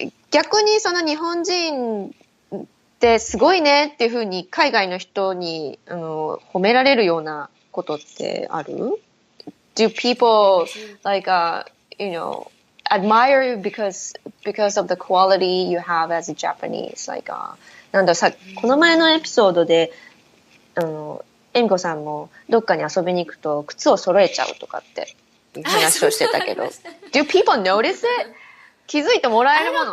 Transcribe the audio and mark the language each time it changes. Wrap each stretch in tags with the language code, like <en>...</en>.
<ja>逆にその日本人ってすごいねっていう風に海外の人に褒められるようなことってある？</ja> <en>Do people like you know admire you because of the quality you have as a Japanese?</en> <ja>Like なんだこの前のエピソードでエミコさんもどっかに遊びに行くと靴を揃えちゃうとかっていう話をしてたけど</ja> <en>Do people notice it?</en> <ja>気づいてもらえるもの？</ja>